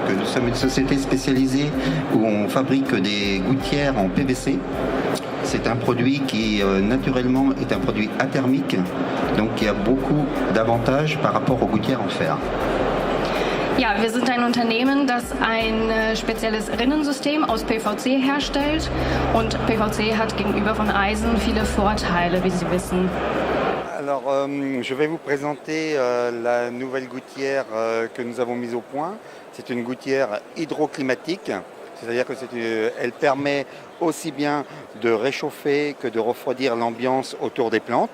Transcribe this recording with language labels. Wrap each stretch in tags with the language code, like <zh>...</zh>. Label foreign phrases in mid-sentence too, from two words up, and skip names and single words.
<fr>sommes une société spécialisée où on fabrique des gouttières en PVC. C'est un produit qui naturellement est un produit athermique, donc il y a beaucoup d'avantages par rapport aux gouttières en fer.</fr> <de>Ja, wir sind ein Unternehmen, das ein spezielles Rinnensystem aus PVC herstellt. Und PVC hat gegenüber von Eisen viele Vorteile, wie Sie wissen.</de> <fr>Alors, je vais vous présenter la nouvelle gouttière que nous avons mise au point. C'est une gouttière hydroclimatique, c'est-à-dire qu'elle permet aussi bien de réchauffer que de refroidir l'ambiance autour des plantes.</fr>